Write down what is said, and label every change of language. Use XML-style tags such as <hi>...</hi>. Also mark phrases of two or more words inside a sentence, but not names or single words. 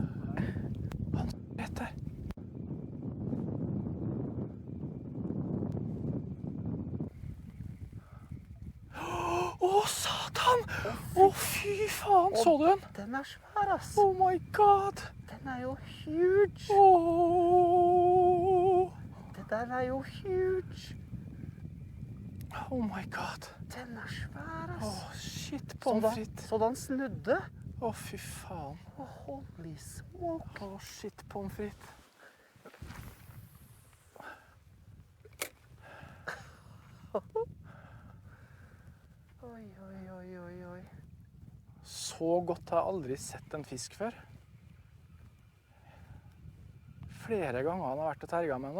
<no>Rett der. Åh, satan! Åh, fy faen! Så du den? Den er svær, ass.</no> <en>Oh my god!</en> <no>Den er jo huge. Åh! Det der er jo huge.</no> <en>Oh my god.</en> <no>Den er svær, ass. Åh, shit, pommes frites. Så den snudde. Åh, fy faen.</no> <en>Holy smoke.</en> <no>Åh, shit, pommes frites. Oi. Så godt har jeg aldri sett en fisk før. Flere ganger han har vært og terget med nå.</no>